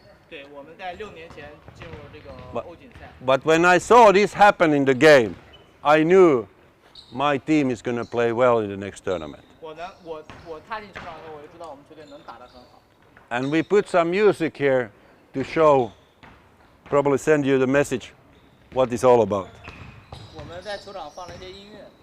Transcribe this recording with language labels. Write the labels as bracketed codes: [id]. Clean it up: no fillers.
[zh] 对，我们在6年前进入这个 [en] But- [zh] 欧锦赛。 [en] But when I saw this happen in the game, I knew my team is going to play well in the next tournament. [zh] 我踏进球场的时候，我就知道我们球队能打得很好。 [en] And we put some music here to show, probably send you the message, what it's all about. [zh] 我们在球场放了一些音乐。